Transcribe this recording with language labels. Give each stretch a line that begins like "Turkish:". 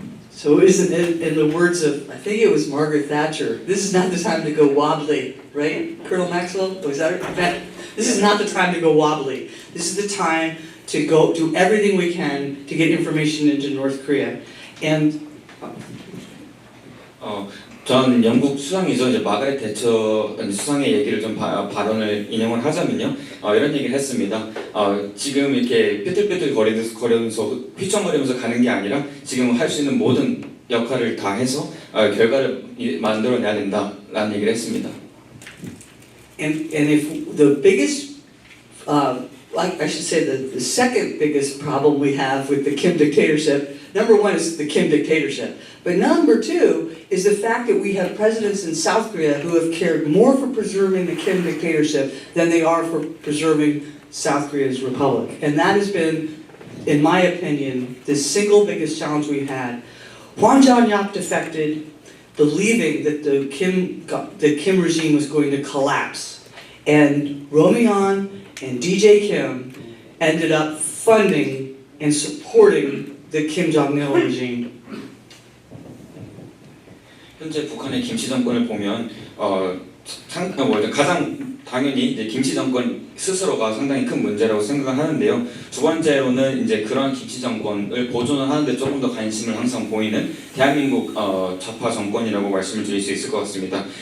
English: So isn't it, in the words of, I think it was Margaret Thatcher, this is not the time to go wobbly, right? Colonel Maxwell, was that her? This is not the time to go wobbly. This is the time to go do everything we can to get information into North Korea. And
Korean: 전 영국 수상이죠. 이제 마가렛 대처 수상의 얘기를 좀 발언을 인용을 하자면요. 이런 얘기를 했습니다. 지금 이렇게 삐뚤삐뚤 거리면서 휘청거리면서 가는 게 아니라 지금 할 수 있는 모든 역할을 다 해서 결과를 만들어내야 된다라는 얘기를 했습니다.
English: And if the biggest, like I should say, the second biggest problem we have with the Kim dictatorship, number one is the Kim dictatorship, but number two is the fact that we have presidents in South Korea who have cared more for preserving the Kim dictatorship than they are for preserving South Korea's republic. And that has been, in my opinion, the single biggest challenge we've had. Hwang Jong-yap defected, believing that the Kim regime was going to collapse. And Roh Moo-hyun and DJ Kim ended up funding and supporting the Kim Jong-il regime.
Korean: 현재 북한의 김씨 정권을 보면 가장 당연히 이제 김씨 정권 스스로가 상당히 큰 문제라고 생각을 하는데요. 두 번째로는 이제 그런 김씨 정권을 보존을 하는데 조금 더 관심을 항상 보이는 대한민국 좌파 정권이라고 말씀을 드릴 수 있을 것 같습니다.